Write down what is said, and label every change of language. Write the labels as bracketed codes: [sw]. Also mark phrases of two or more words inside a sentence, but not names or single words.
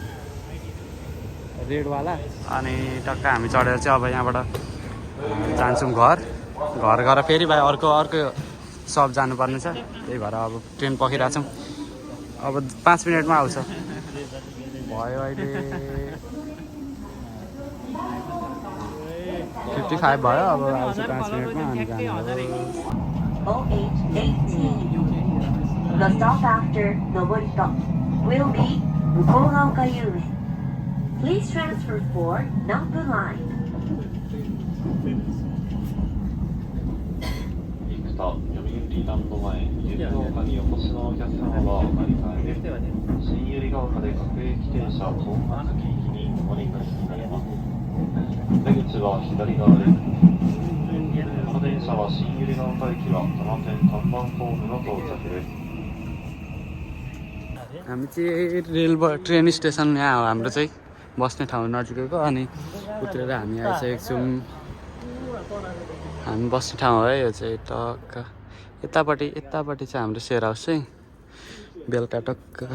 [ne] रेडवाला अनि टक्क हामी चढेर चाहिँ अब यहाँबाट जान्छौँ घर गएर फेरि भाइ अर्को सप जानुपर्ने छ त्यही भएर अब ट्रेन पर्खिरहेको छौँ अब 5 मिनटमा आउँछ भयो अहिले 55 भयो अब आउँछ 5 मिनटमा अनि जानु [en] OH18. The stop after the wood stop will be Mukogaoka-Yume. Please transfer for Nambu Line. [ja] 行くと読売ランド前ゆりが丘にお越しのお客様はお乗り換えです新ゆりが丘で各駅停車本松駅にお乗り換えになります出口は左側ですこの電車は新ゆりが丘駅は多摩線看板ホームの到着です [ne] हामी चाहिँ ट्रेन स्टेसन यहाँ हो हाम्रो चाहिँ बस्ने ठाउँ नजिकैको अनि उत्रेर हामी आइसकेको छौँ हामी बस्ने ठाउँ हो यो चाहिँ टक्क यतापट्टि चाहिँ हाम्रो सेयर हाउस चाहिँ बेलुका टक्क